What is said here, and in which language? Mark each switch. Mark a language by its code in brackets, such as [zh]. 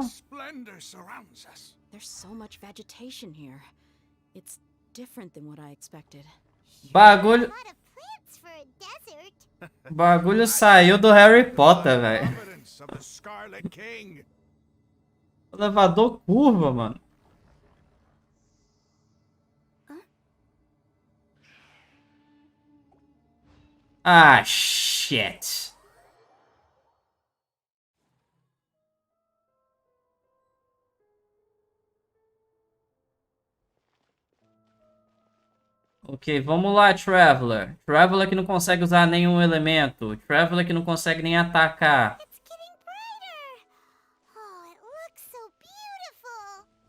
[en] King's splendor surrounds us. There's so much vegetation here. It's different than what I expected. [pt] Bagulho. [en] A lot of plants for a desert. [pt] Bagulho saiu do Harry Potter, velho. [en] Providence of the Scarlet King. [pt] Elevador curva, mano. [en] Ah, shit. [pt] Ok, vamos lá, Traveler. Traveler que não consegue usar nenhum elemento. Traveler que não consegue nem atacar. [en] It's getting brighter. Oh, it looks so beautiful.